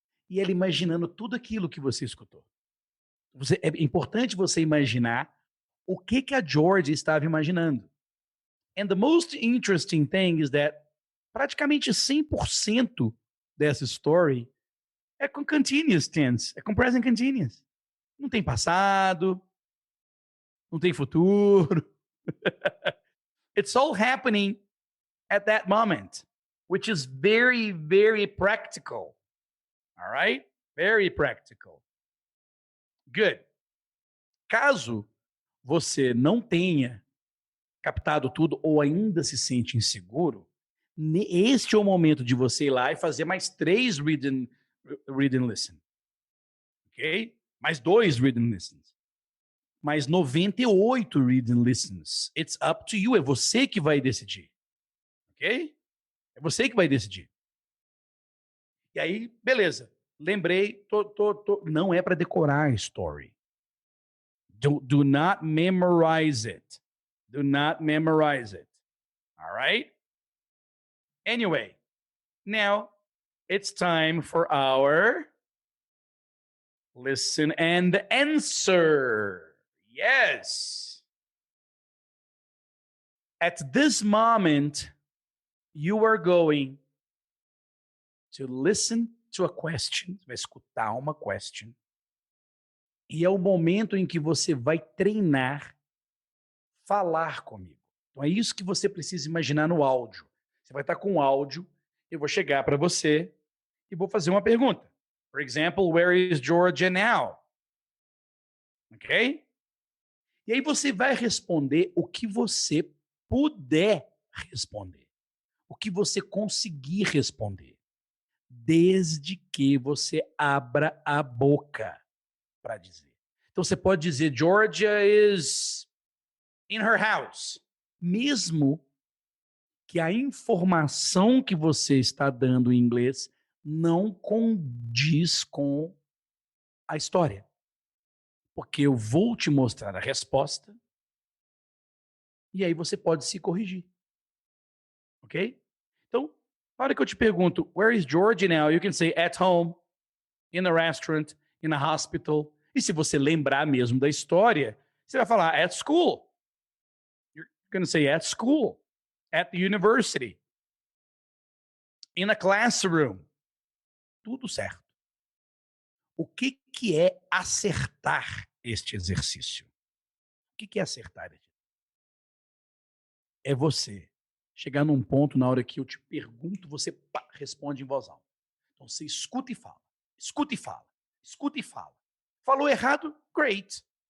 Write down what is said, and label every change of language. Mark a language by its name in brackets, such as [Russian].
[Portuguese] E ela imaginando tudo aquilo que você escutou. É importante você imaginar o que a Georgia estava imaginando. [English] And the most interesting thing is that [Portuguese] praticamente 100% dessa [English] story é com continuous tense, é com present continuous. [Portuguese] Não tem passado, não tem futuro. [English] It's all happening at that moment, which is very, very practical. All right? Very practical. Good. [Portuguese] Caso você não tenha captado tudo ou ainda se sente inseguro, este é o momento de você ir lá e fazer mais 3 read and listen. Ok? Mais 2 read and listens. Mais 98 read and listens. [English] It's up to you. [Portuguese] É você que vai decidir. Ok? É você que vai decidir. E aí, beleza. Lembrei, não é para decorar a story. [English] Do not memorize it. Do not memorize it. All right? Anyway, now it's time for our listen and answer. Yes. At this moment, you are going to listen to a question, [Portuguese] vai escutar uma question, e é o momento em que você vai treinar falar comigo. Então é isso que você precisa imaginar no áudio. Você vai estar com o áudio, eu vou chegar para você e vou fazer uma pergunta. [English] For example, where is Georgia now? Ok? [Portuguese] E aí você vai responder o que você puder responder. O que você conseguir responder. Desde que você abra a boca para dizer. Então você pode dizer, [English] Georgia is in her house. [Portuguese] Mesmo que a informação que você está dando em inglês não condiz com a história. Porque eu vou te mostrar a resposta e aí você pode se corrigir. Ok? Então, na hora que eu te pergunto, [English] where is Georgia now? You can say at home, in a restaurant, in a hospital. [Portuguese] E se você lembrar mesmo da história, você vai falar [English] at school. You're going to say at school. at the university, in a classroom. [Portuguese] Tudo certo. O que é acertar este exercício? O que é acertar? É você chegar num ponto na hora que eu te pergunto, você pá, responde em voz alta. Então você escuta e fala, escuta e fala, escuta e fala. Falou errado? Great.